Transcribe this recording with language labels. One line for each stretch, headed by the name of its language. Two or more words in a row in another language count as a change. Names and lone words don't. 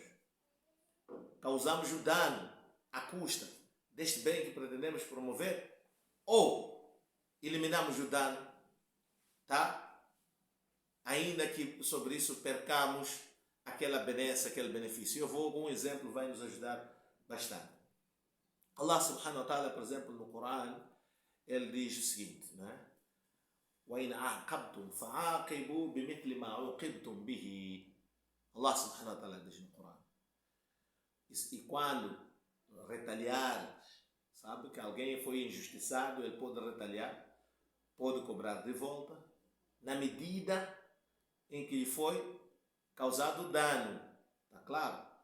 Portuguese: Causamos o dano à custa deste bem que pretendemos promover, ou eliminamos o dano, tá? Ainda que sobre isso percamos aquela benesse, aquele benefício. Eu vou com um exemplo, vai nos ajudar bastante.
Arabic: الله سبحانه وتعالى,
Portuguese: por exemplo, no Corão, ele diz o seguinte, né?
Arabic: وَإِنْ عَاقَبْتُمْ فَعَاقِبُوا بِمِثْلِ مَا عُوقِبْتُمْ بِهِ. الله سبحانه وتعالى
Portuguese: diz no Corão. E quando retaliar, sabe que alguém foi injustiçado, ele pode retaliar, pode cobrar de volta, na medida em que lhe foi causado dano. Está claro?